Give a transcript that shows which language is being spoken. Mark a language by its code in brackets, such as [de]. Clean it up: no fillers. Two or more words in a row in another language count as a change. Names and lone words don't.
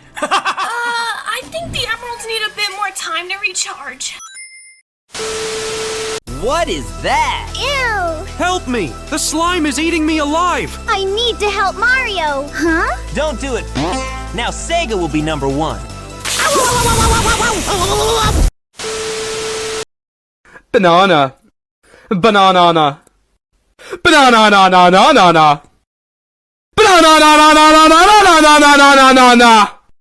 [en] I think the emeralds need a bit more time to recharge. What is that? Ew! Help me! The slime is eating me alive! I need to help Mario. Huh? Don't do it. Now Sega will be number 1. Banana. Banana. Banana na na na na na. Banana na na na na na na na na na na na na.